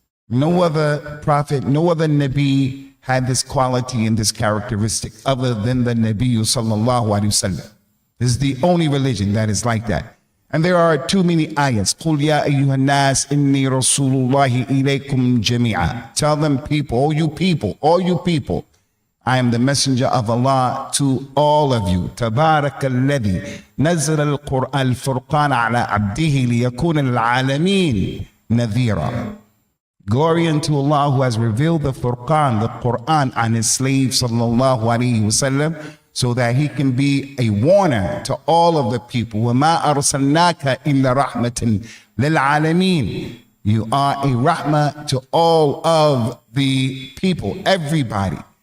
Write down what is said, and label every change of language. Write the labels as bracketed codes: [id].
[en] No other prophet, no other Nabi had this quality and this characteristic other than the Nabi sallallahu alaihi wasallam. This is the only religion that is like that. And there are too many ayats. [ar] قُلْ يَا أَيُّهَا النَّاسِ إِنِّي رَسُولُ اللَّهِ إِلَيْكُمْ جَمِيعًا. [en] Tell them, people, all you people, I am the messenger of Allah to all of you. [ar] تبارك الذي نزل الفرقان على عبده ليكون للعالمين نذيرا. [en] Glory unto Allah who has revealed the Furqan, the Quran, on his slave sallallahu alaihi wasallam, so that he can be a warner to all of the people. [ar] وَمَا أَرْسَلْنَاكَ إِلَّا رَحْمَةً لِلْعَالَمِينَ. [en] You are a rahmah to all of the people, everybody.